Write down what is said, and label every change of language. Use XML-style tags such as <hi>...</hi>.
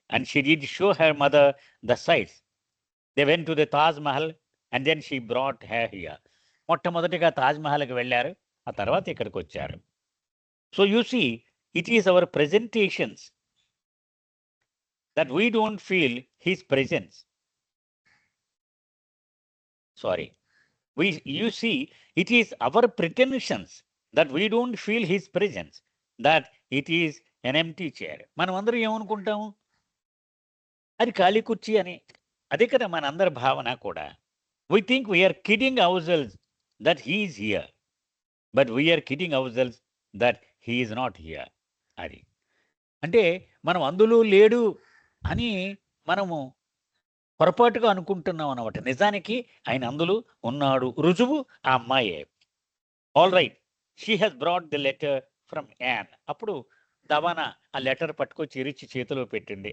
<en>And she did show her mother the sights. They went to the Taj Mahal and then she brought her here.</en> <te>మొట్టమొదటిగా తాజ్‌మహల్‌కి వెళ్లారు. ఆ తర్వాత ఇక్కడికొచ్చారు.</te> <en>So you see, it is our presentations that we don't feel his presence. Sorry. You see, it is our pretensions that we don't feel his presence, that it is an empty chair.</en> <te>మనం అందరం ఏమనుకుంటాము? అది ఖాళీ కుర్చీ అని. అదే కదా మనందరి భావన కూడా.</te> <en>We think we are kidding ourselves that he is here, but we are kidding ourselves that he is not here.</en> <te>అది. అంటే మనం అందులో లేడు అని మనము పొరపాటుగా అనుకుంటున్నాం అన్నమాట. నిజానికి ఆయన అందులో ఉన్నాడు. రుజువు ఆ అమ్మాయే. All right.</te> <en>She has brought the letter from Ann.</en> <te>అప్పుడు దవానా ఆ లెటర్ పట్టుకొచ్చి ఇరిచి చేతిలో పెట్టింది.</te>